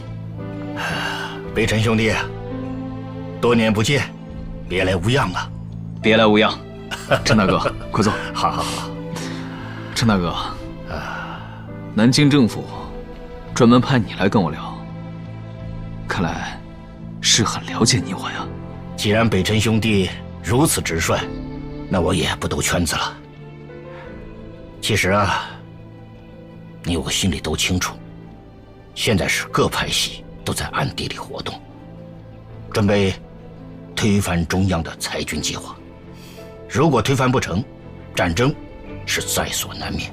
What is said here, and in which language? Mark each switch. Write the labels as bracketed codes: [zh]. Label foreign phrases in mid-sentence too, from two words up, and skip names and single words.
[zh] 北辰兄弟，多年不見，別來無恙啊！別來無恙。陳大哥，快坐。好好好。陳大哥，南京政府專門派你來跟我聊，看來是很了解你我呀。既然北辰兄弟如此直率，那我也不兜圈子了。其實啊，你我心裡都清楚，現在是各派系都在暗地裡活動，準備推翻中央的裁軍計劃。如果推翻不成，戰爭是在所難免。